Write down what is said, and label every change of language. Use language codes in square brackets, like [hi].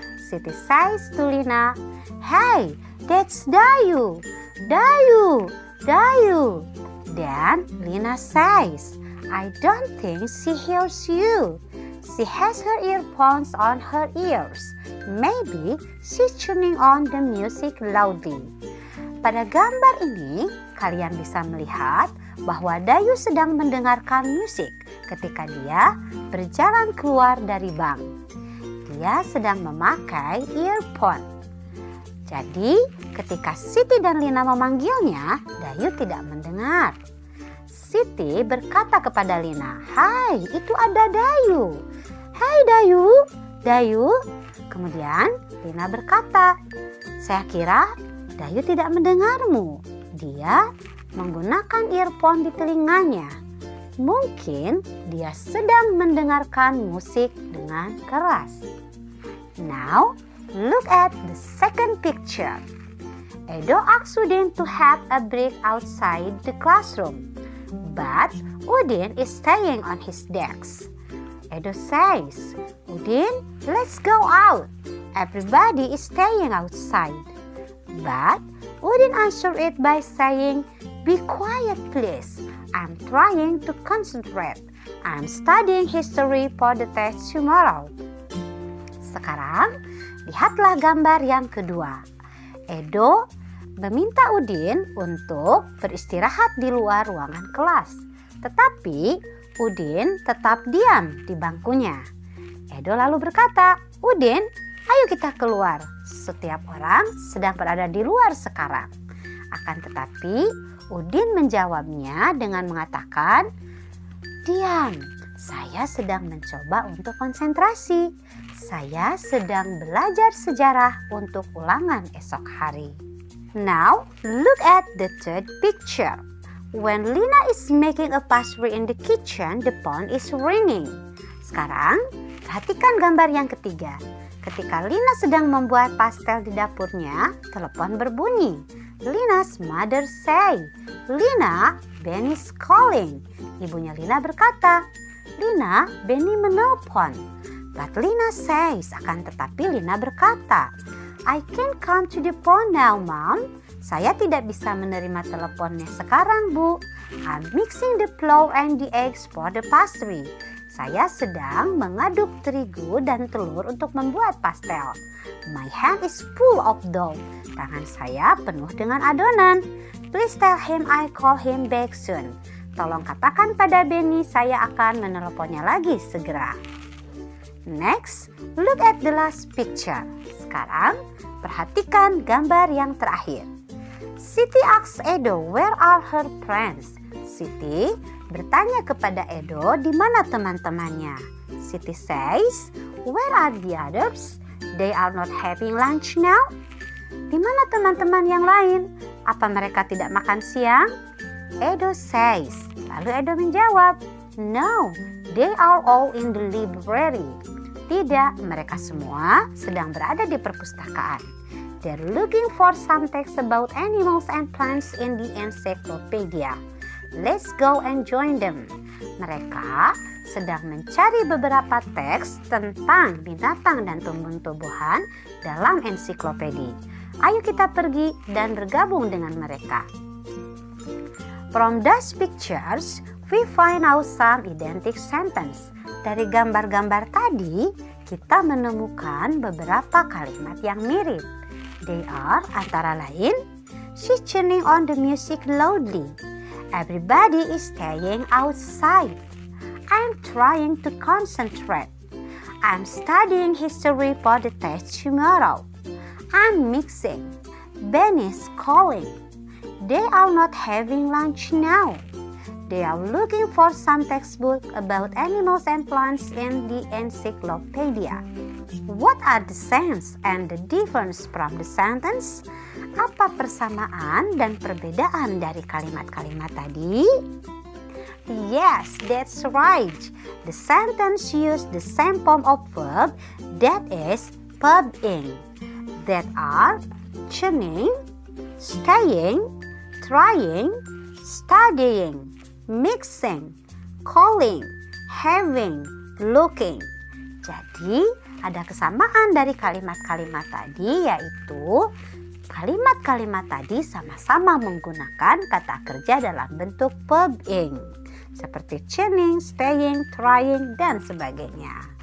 [en] Siti says to Lina, "Hey, that's Dayu! Dayu! Dayu!" Then Lina says, "I don't think she hears you. She has her earphones on her ears. Maybe she's tuning on the music loudly." [id] Pada gambar ini, kalian bisa melihat bahwa Dayu sedang mendengarkan musik ketika dia berjalan keluar dari bank. Dia sedang memakai earphone. Jadi, ketika Siti dan Lina memanggilnya, Dayu tidak mendengar. Siti berkata kepada Lina, "Hai, itu ada Dayu. Hai Dayu, Dayu." Kemudian Lina berkata, "Saya kira Dayu tidak mendengarmu. Dia menggunakan earphone di telinganya. Mungkin dia sedang mendengarkan musik dengan keras." [en] Now, look at the second picture. Edo asks Udin to have a break outside the classroom, but Udin is staying on his desk. Edo says, "Udin, let's go out. Everybody is staying outside." But Udin answered it by saying, "Be quiet please. I'm trying to concentrate. I'm studying history for the test tomorrow." [id] Sekarang, lihatlah gambar yang kedua. Edo meminta Udin untuk beristirahat di luar ruangan kelas. Tetapi Udin tetap diam di bangkunya. Edo lalu berkata, "Udin, ayo kita keluar. Setiap orang sedang berada di luar sekarang." Akan tetapi Udin menjawabnya dengan mengatakan, "Diam, saya sedang mencoba untuk konsentrasi. Saya sedang belajar sejarah untuk ulangan esok hari." [en] Now, look at the third picture. When Lina is making a pastry in the kitchen, the phone is ringing. [id] Sekarang, perhatikan gambar yang ketiga. Ketika Lina sedang membuat pastel di dapurnya, telepon berbunyi. [en] Lina's mother say, "Lina, Benny's calling." [id] Ibunya Lina berkata, "Lina, Benny menelpon." [en] But Lina says, [id] akan tetapi Lina berkata, [en] "I can't come to the phone now, Mom. [id] Saya tidak bisa menerima teleponnya sekarang, Bu. [en] I'm mixing the flour and the eggs for the pastry. [id] Saya sedang mengaduk terigu dan telur untuk membuat pastel. [en] My hand is full of dough. [id] Tangan saya penuh dengan adonan. [en] Please tell him I call him back soon. [id] Tolong katakan pada Benny saya akan menelponnya lagi segera." [en] Next, look at the last picture. [id] Sekarang, perhatikan gambar yang terakhir. [en] Siti asks Edo, "Where are her friends?" [id] Siti bertanya kepada Edo di mana teman-temannya. [en] Siti says, "Where are the others? They are not having lunch now." [id] Di mana teman-teman yang lain? Apa mereka tidak makan siang? [en] Edo says. [id] Lalu Edo menjawab, [en] "No, they are all in the library." [id] Tidak, mereka semua sedang berada di perpustakaan. [en] They're looking for some text about animals and plants in the encyclopedia. Let's go and join them. [id] Mereka sedang mencari beberapa teks tentang binatang dan tumbuh-tumbuhan dalam ensiklopedia. Ayo kita pergi dan bergabung dengan mereka. [en] From those pictures, we find out some identical sentence. [id] Dari gambar-gambar tadi, kita menemukan beberapa kalimat yang mirip. [en] They are [id] antara lain, [en] she's turning on the music loudly. Everybody is staying outside. I'm trying to concentrate. I'm studying history for the test tomorrow. I'm mixing. Ben is calling. They are not having lunch now. They are looking for some textbook about animals and plants in the encyclopedia. What are the sense and the difference from the sentence? [id] Apa persamaan dan perbedaan dari kalimat-kalimat tadi? [en] Yes, that's right. The sentence use the same form of verb, that is pub-ing, that are tuning, staying, trying, studying, mixing, calling, having, looking. [id] Jadi, ada kesamaan dari kalimat-kalimat tadi, yaitu kalimat-kalimat tadi sama-sama menggunakan kata kerja dalam bentuk verb-ing, seperti tuning, staying, trying, dan sebagainya.